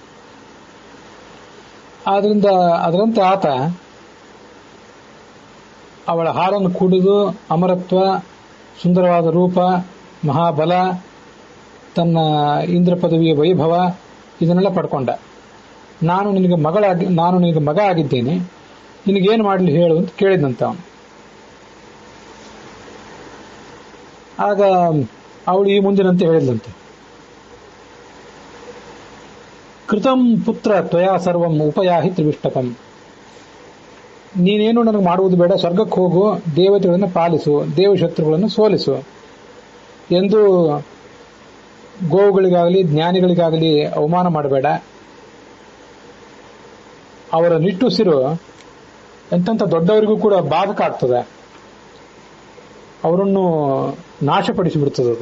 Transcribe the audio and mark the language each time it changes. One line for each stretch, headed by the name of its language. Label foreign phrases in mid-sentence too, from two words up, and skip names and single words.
Kannada: ಆದ್ರಿಂದ ಅದರಂತೆ ಆತ ಅವಳ ಹಾಲನ್ನು ಕುಡಿದು ಅಮರತ್ವ, ಸುಂದರವಾದ ರೂಪ, ಮಹಾಬಲ, ತನ್ನ ಇಂದ್ರ ಪದವಿಯ ವೈಭವ ಇದನ್ನೆಲ್ಲ ಪಡ್ಕೊಂಡ. ನಾನು ನಿನಗೆ ಮಗ ಆಗಿದ್ದೇನೆ, ನಿನಗೇನು ಮಾಡಲಿ ಹೇಳು ಅಂತ ಕೇಳಿದಂತ ಅವನು. ಆಗ ಅವಳು ಈ ಮುಂದಿನಂತೆ ಹೇಳಿದಂತೆ,
Sanskrit: ಕೃತಂ ಪುತ್ರ ತ್ವಯಾ ಸರ್ವಂ ಉಪಯಾಹಿ ತ್ರಿವಿಷ್ಟಕಂ.
Kannada: ನೀನೇನು ನನಗೆ ಮಾಡುವುದು ಬೇಡ, ಸ್ವರ್ಗಕ್ಕೆ ಹೋಗು, ದೇವತೆಗಳನ್ನು ಪಾಲಿಸು, ದೇವಶತ್ರುಗಳನ್ನು ಸೋಲಿಸು ಎಂದು ಗೋವುಗಳಿಗಾಗಲಿ ಜ್ಞಾನಿಗಳಿಗಾಗಲಿ ಅವಮಾನ ಮಾಡಬೇಡ. ಅವರ ನಿಟ್ಟುಸಿರು ಎಂತೆಂಥ ದೊಡ್ಡವರಿಗೂ ಕೂಡ ಬಾಧಕ ಆಗ್ತದೆ, ಅವರನ್ನು ನಾಶಪಡಿಸಿಬಿಡ್ತದದು.